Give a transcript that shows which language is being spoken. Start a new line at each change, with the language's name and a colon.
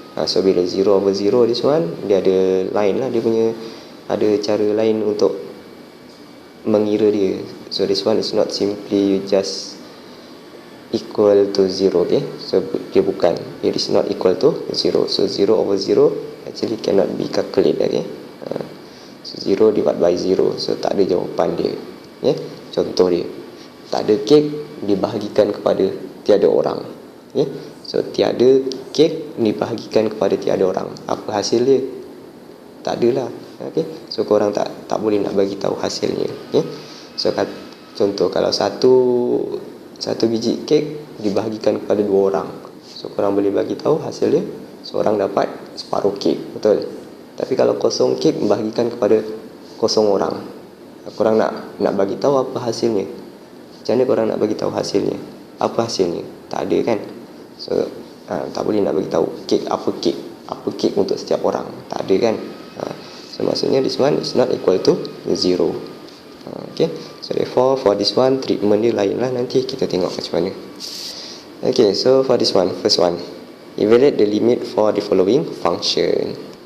Malay: So bila 0/0
English: this one,
Malay: dia ada lain lah, dia punya ada cara lain untuk mengira dia.
English: So this one is not simply just equal to 0. Okay, so
Malay: dia bukan,
English: it is not equal to 0. So 0/0 actually cannot be calculated. Okay, so 0 divided by 0, so
Malay: tak ada jawapan dia. Okay, contoh dia, tak ada kek dibahagikan kepada tiada orang. Okay, so tiada kek dibahagikan kepada tiada orang, apa hasil dia? Tak adalah. Okay, so korang tak boleh nak bagi tahu hasilnya. Okay, so contoh kalau satu biji kek dibahagikan kepada 2 orang, so korang boleh bagi tahu hasil dia, seorang dapat separuh kek, betul? Tapi kalau kosong kek membahagikan kepada 0 orang, korang nak bagi tahu apa hasilnya? Macam mana korang nak bagi tahu hasilnya? Apa hasilnya? Tak ada kan? So tak boleh nak bagi tahu apa kek untuk setiap orang, tak ada kan?
English: So maksudnya this one is not equal to 0. Okay, so therefore for this one treatment
Malay: dia lain lah, nanti kita tengok macam mana.
English: Okay, so for this one, first one, evaluate the limit for the following function.